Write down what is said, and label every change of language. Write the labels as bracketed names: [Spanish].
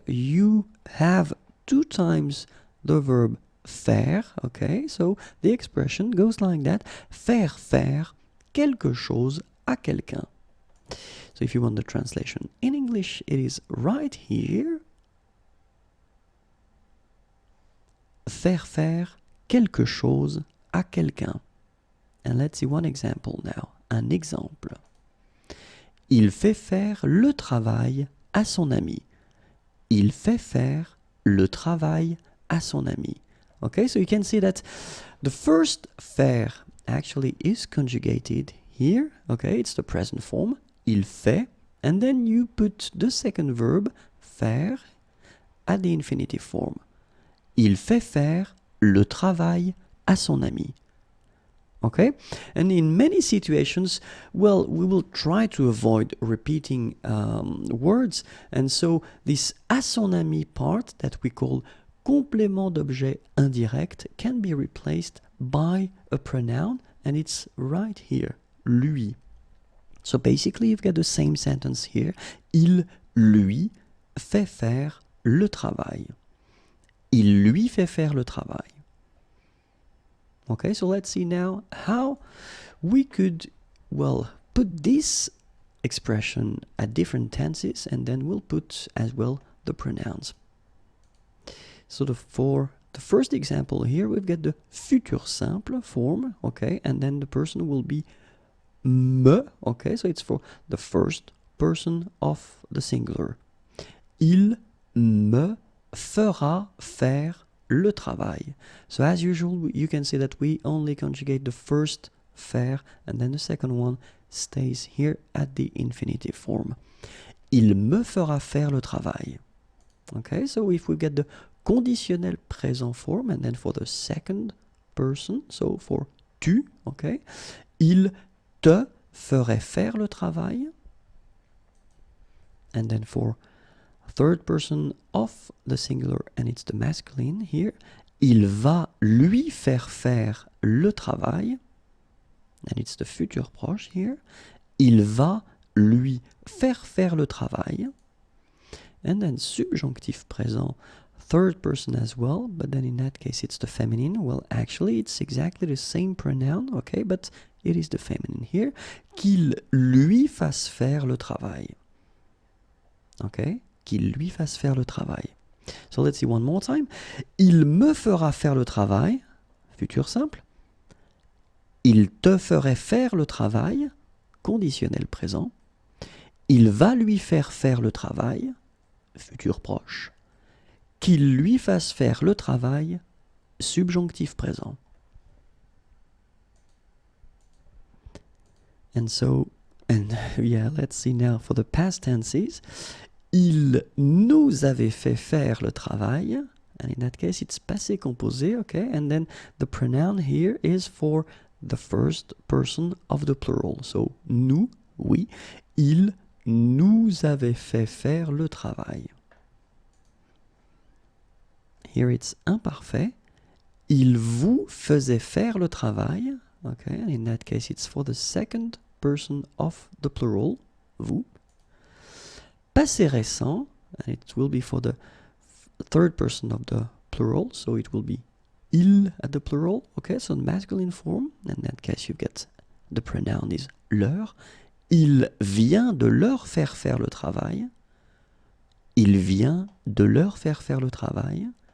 [English] You have 2 times the verb faire, okay, so the expression goes like that: [French] faire faire quelque chose à quelqu'un. [English] So if you want the translation in English, it is right here. [French] Faire faire quelque chose à quelqu'un. [English] And let's see one example now. [French] Un exemple. Il fait faire le travail à son ami. Il fait faire le travail à son ami. [English] Okay, so you can see that the first faire actually is conjugated here. Okay, it's the present form. [French] Il fait, [English] and then you put the second verb, faire, at the infinitive form. [French] Il fait faire le travail à son ami. [English] Okay, and in many situations, well, we will try to avoid repeating words, and so this à son ami part that we call complément d'objet indirect can be replaced by a pronoun, and it's right here, lui. So basically you've got the same sentence here. [French] Il lui fait faire le travail. Il lui fait faire le travail. [English] Okay, so let's see now how we could, well, put this expression at different tenses, and then we'll put as well the pronouns. So for the first example here, we've got the futur simple form, okay, and then the person will be me, okay, so it's for the first person of the singular. [French] Il me fera faire le travail. [English] So as usual, you can see that we only conjugate the first faire, and then the second one stays here at the infinitive form. [French] Il me fera faire le travail. [English] Okay, so if we get the conditionnel présent form, and then for the second person, so for tu, okay, [French] il te ferait faire le travail. [English] And then for third person of the singular, and it's the masculine here, [French] il va lui faire le travail. [English] And it's the futur proche here. [French] Il va lui faire le travail. [English] And then subjonctif présent, third person as well, but then in that case it's the feminine. Well, actually it's exactly the same pronoun, okay, but it is the feminine here. [French] Qu'il lui fasse faire le travail. Okay, qu'il lui fasse faire le travail. [English] So let's see one more time. [French] Il me fera faire le travail, futur simple. Il te ferait faire le travail, conditionnel présent. Il va lui faire le travail, futur proche. Qu'il lui fasse faire le travail, subjonctif présent. [English] And so, and yeah, let's see now for the past tenses. [French] Il nous avait fait faire le travail, [English] and in that case it's passé composé, okay, and then the pronoun here is for the first person of the plural. So nous, oui, il [French] nous avait fait faire le travail. [English] Here it's [French] imparfait. Il vous faisait faire le travail. [English] Okay, and in that case it's for the second person of the plural, vous. Passé récent, and it will be for the third person of the plural, so it will be il at the plural, okay, so the masculine form, in that case you get the pronoun is leur. [French] Il vient de leur faire faire le travail. Il vient de leur faire faire le travail.